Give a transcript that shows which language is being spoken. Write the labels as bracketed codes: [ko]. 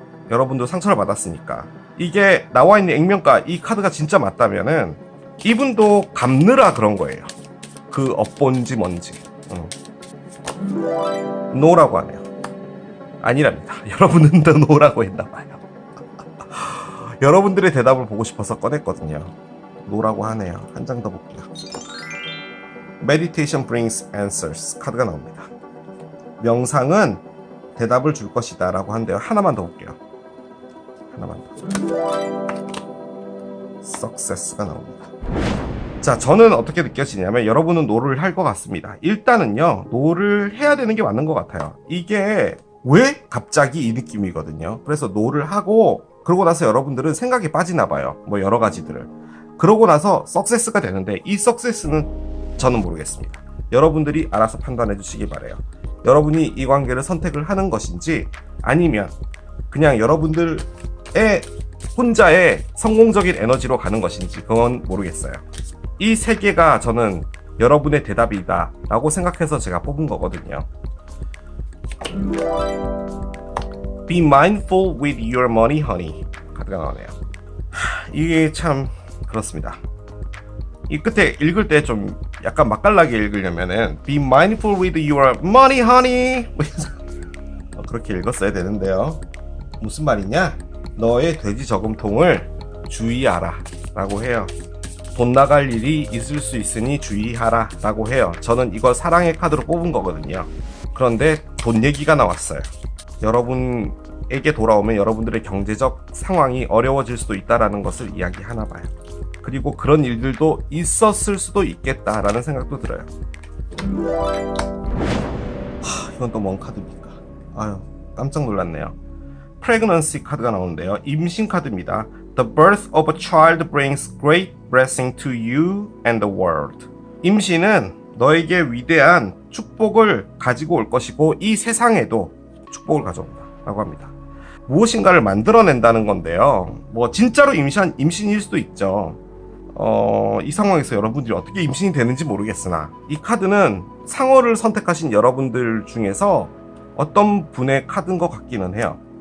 [ko] 여러분도 상처를 받았으니까. 이게 나와 있는 액면가, 이 카드가 진짜 맞다면은 이분도 갚느라 그런 거예요. 그 업본지 뭔지. 노라고 하네요. 아니랍니다. 여러분은 더 노라고 했나봐요. 여러분들의 대답을 보고 싶어서 꺼냈거든요. 노라고 하네요. 한 장 더 볼게요. [en] Meditation brings answers [ko] 카드가 나옵니다. 명상은 대답을 줄 것이다 라고 한대요. 하나만 더 볼게요. 하나만 더. Success가 나옵니다. 자, 저는 어떻게 느껴지냐면 여러분은 노를 할 것 같습니다. 일단은요, 노를 해야 되는 게 맞는 것 같아요. 이게 왜 갑자기 이 느낌이거든요. 그래서 노를 하고 그러고 나서 여러분들은 생각에 빠지나 봐요. 뭐 여러 가지들을. 그러고 나서 석세스가 되는데 이 석세스는 저는 모르겠습니다. 여러분들이 알아서 판단해 주시기 바래요. 여러분이 이 관계를 선택을 하는 것인지 아니면 그냥 여러분들의 혼자의 성공적인 에너지로 가는 것인지 그건 모르겠어요. 이 세 개가 저는 여러분의 대답이다 라고 생각해서 제가 뽑은 거거든요. [en] Be mindful with your money, honey [ko] 카드가 나오네요. 이게 참 그렇습니다. 이 끝에 읽을 때 좀 약간 맛깔나게 읽으려면은 [en] Be mindful with your money, honey [ko] 그렇게 읽었어야 되는데요. 무슨 말이냐? 너의 돼지 저금통을 주의하라 라고 해요. 돈 나갈 일이 있을 수 있으니 주의하라 라고 해요. 저는 이걸 사랑의 카드로 뽑은 거거든요. 그런데 돈 얘기가 나왔어요. 여러분에게 돌아오면 여러분들의 경제적 상황이 어려워질 수도 있다라는 것을 이야기하나 봐요. 그리고 그런 일들도 있었을 수도 있겠다라는 생각도 들어요. 이건 또 뭔 카드입니까? 아유, 깜짝 놀랐네요. Pregnancy 카드가 나오는데요. 임신 카드입니다. [en] The birth of a child brings great blessing to you and the world. [ko] 임신은 너에게 위대한 축복을 가지고 올 것이고 이 세상에도 축복을 가져온다 라고 합니다. 무엇인가를 만들어낸다는 건데요. 뭐 진짜로 임신일 수도 있죠. 이 상황에서 여러분들이 어떻게 임신이 되는지 모르겠으나 이 카드는 상어를 선택하신 여러분들 중에서 어떤 분의 카드인 것 같기는 해요.